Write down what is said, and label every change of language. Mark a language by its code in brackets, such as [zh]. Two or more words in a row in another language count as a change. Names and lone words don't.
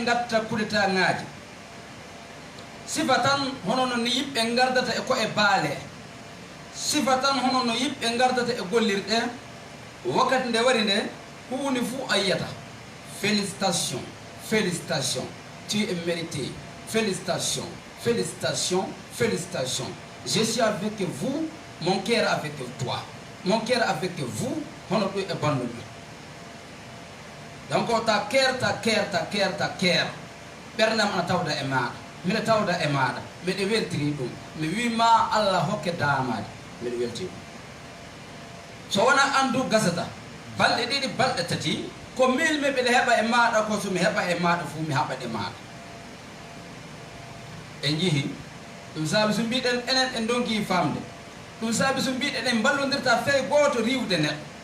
[ff] gatta [fr] coup d'état [ff] ŋaaji sifa tan hono no yimɓe gardata e koye baale sifa tan hono no yimɓe gardata e gollirɗe wakkati nde wari nde huuni fuu a yiyata [fr] félicitation félicitation tu es mérité félicitation félicitation félicitation je suis avec vous mon cœur avec toi mon cœur avec vous [ff] hono ɗum e bandu ɗum donc ta cœur ɓernam ana tawda e maɗa mbiɗa tawda e maɗa mbiɗa weltiri ɗum mi wima Allah hokke damade mbiɗa weltiri ɗum so wona andu gasata balɗe ɗiɗi balɗe tati ko milmi mbiɗa heɓa e maɗa ko somi heɓa e maɗa fuu mi haɓat e maɗa en jihi ɗum saabi so mbiɗen enen en donki famde ɗum saabi so mbiɗen en ballodirta fey goto riwde neɗɗo